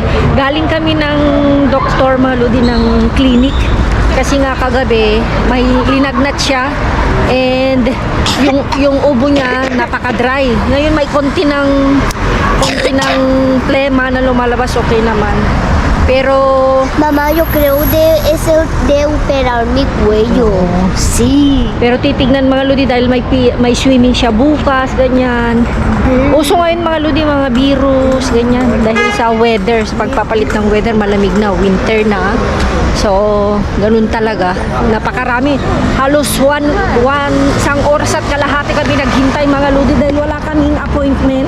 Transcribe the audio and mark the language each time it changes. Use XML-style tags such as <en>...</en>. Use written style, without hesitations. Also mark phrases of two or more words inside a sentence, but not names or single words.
<tl>Galing kami ng doktor mga lodi ng clinic. Kasi nga kagabi, may linagnat siya. And yung ubo niya napaka-dry. Ngayon may konti ng plema na lumalabas, okay naman. Pero</tl> <es>Mamá, yo creo es el de operar mi cuello. Sí.</es> <tl>pero titignan mga lodi dahil may swimming siya bukas, ganyan. Uso ngayon mga lodi, mga virus, ganyan. Dahil sa weather, sa pagpapalit ng weather, malamig na, winter na. So, ganun talaga. Napakarami. Halos isang oras at kalahati kami naghintay mga lodi dahil wala kaming appointment.</tl>